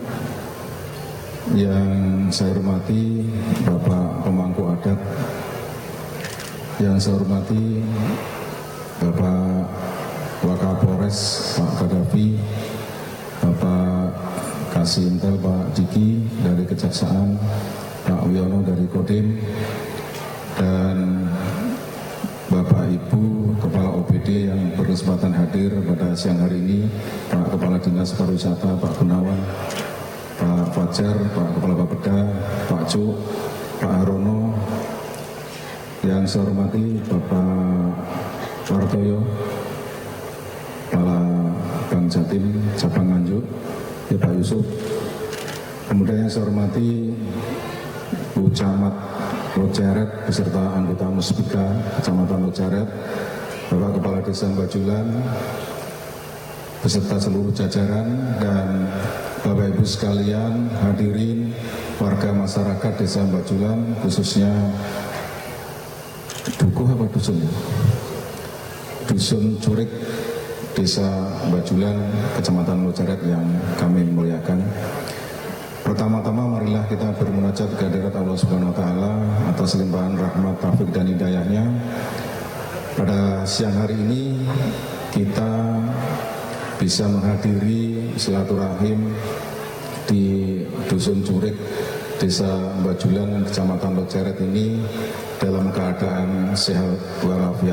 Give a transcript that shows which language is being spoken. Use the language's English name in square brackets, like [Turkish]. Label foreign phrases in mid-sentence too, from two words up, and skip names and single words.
[Indonesian] Yang saya hormati Bapak Pemangku Adat, yang saya hormati Bapak Wakapolres Pak Gaddafi, Bapak Kasih Intel Pak Diki dari Kejaksaan, Pak Wiono dari Kodim, dan Bapak Ibu Kepala OPD yang berkesempatan hadir pada siang hari ini, Pak Kepala Dinas Pariwisata Pak Gunawan, Pak Fajar, Pak Kepala Bapeda, Pak Cuk, Pak Harono, yang saya hormati Bapak Wartoyo, Kepala Bank Jatim Cabang Nganjuk, ya Pak Yusuf. Kemudian yang saya hormati Bu Camat Loceret beserta anggota Muspika Kecamatan Loceret, Bapak Kepala Desa Bajulan beserta seluruh jajaran, dan Bapak Ibu sekalian hadirin warga masyarakat Desa Bajulan, khususnya Dukuh apa Dusun? Dusun Curik Desa Bajulan Kecamatan Loceret yang kami muliakan. Pertama-tama marilah kita bermunajat ke hadirat Allah [Arabic] Subhanahu wa taala [Indonesian] atas limpahan rahmat, taufik dan hidayahnya. Pada siang hari ini kita bisa menghadiri silaturahim di Dusun Curik Desa Bajulan Kecamatan Loceret ini dalam keadaan sehat walafiat.